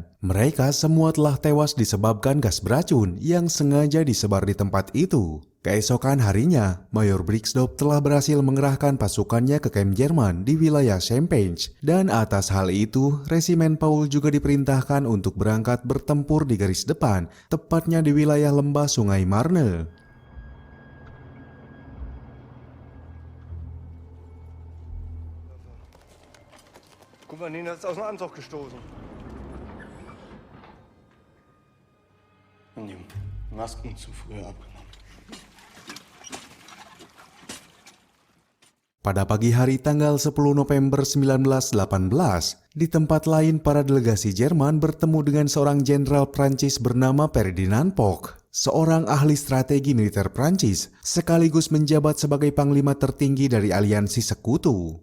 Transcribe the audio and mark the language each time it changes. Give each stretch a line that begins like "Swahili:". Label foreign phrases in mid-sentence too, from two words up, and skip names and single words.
Indonesian: Mereka semua telah tewas disebabkan gas beracun yang sengaja disebar di tempat itu. Keesokan harinya, Mayor Brixdorf telah berhasil mengerahkan pasukannya ke kamp Jerman di wilayah Champagne. Dan atas hal itu, Resimen Paul juga diperintahkan untuk berangkat bertempur di garis depan, tepatnya di wilayah lembah Sungai Marne.
German: Gouverneur ist aus dem Anzug gestoßen. Und die Masken zu früh abgenommen.
Indonesian: Pada pagi hari tanggal 10 November 1918, di tempat lain para delegasi Jerman bertemu dengan seorang jenderal Prancis bernama Ferdinand Foch, seorang ahli strategi militer Prancis, sekaligus menjabat sebagai panglima tertinggi dari aliansi sekutu.